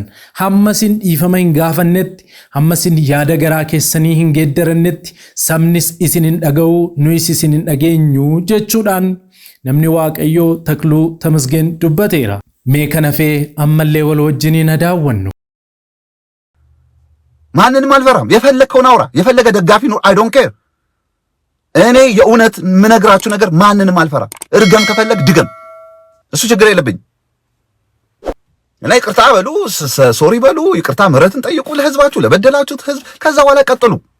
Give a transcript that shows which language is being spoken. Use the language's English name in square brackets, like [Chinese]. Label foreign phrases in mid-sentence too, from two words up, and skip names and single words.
[Oromo] Hammasin dhiifama hin gaafannetti, hammasin yaada garaa keessanii hin geeddarannetti sabnis isin hin dhaga'u, nuyis isin hin dhageenyu jechuudhaan namni Waaqayyoo Takluu Tamasgeen dubbateera. Mee kana fee ammallee wal wajjiniin daawwannu. [Amharic] ማንንም አልፈራም። የፈለከውን አውራ፣ የፈለገ ደጋፊ ኑር፣ [English] I don't care። [Amharic] እኔ የእውነት የምነግራችሁ ነገር ማንንም አልፈራም። እርገም ከፈለግ ድገም፣ እሱ ችግር የለብኝ። እና ይቅርታ በሉ፣ ሶሪ በሉ፣ ይቅርታ ምህረትን ጠይቁ ለህዝባችሁ፣ ለበደላችሁት ህዝብ። ከዛ በኋላ ቀጥሉ።